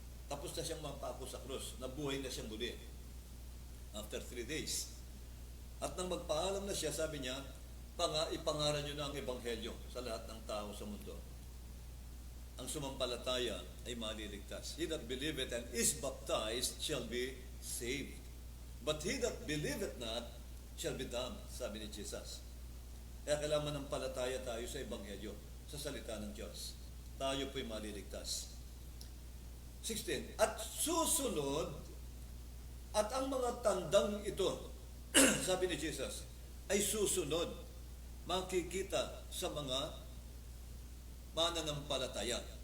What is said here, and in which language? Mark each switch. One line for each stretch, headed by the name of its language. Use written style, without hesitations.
Filipino: Tapos na siyang mapako sa krus, nabuhay na siyang muli
English: after 3 days.
Filipino: At nang magpaalam na siya, sabi niya, ipangaral niyo na ang ebanghelyo sa lahat ng tao sa mundo. Ang sumampalataya ay maliligtas.
English: He that believeth and is baptized shall be saved. But he that believeth not shall be damned,
Filipino: sabi ni Jesus. Kaya kailangan ng palataya tayo sa ebanghelyo, sa salita ng Diyos. Tayo po'y maliligtas. 16. At susunod, at ang mga tandang ito, sabi ni Jesus, ay susunod, makikita sa mga mananampalataya.